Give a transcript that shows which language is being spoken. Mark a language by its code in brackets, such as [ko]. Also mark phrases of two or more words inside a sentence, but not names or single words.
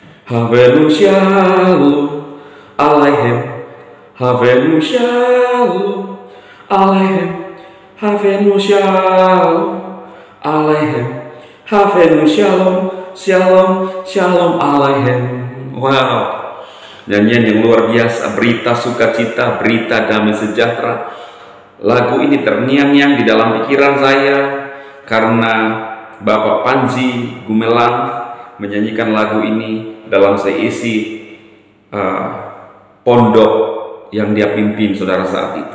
[he] הבאנו שלום עליכם, הבאנו שלום עליכם, הבאנו שלום עליכם, הבאנו שלום, שלום, שלום עליכם. [id] Wow, nyanyian yang luar biasa, berita sukacita, berita damai sejahtera. Lagu ini terngiang-ngiang di dalam pikiran saya karena Bapak Panji Gumelang menyanyikan lagu ini dalam seisi pondok yang dia pimpin, saudara, saat itu.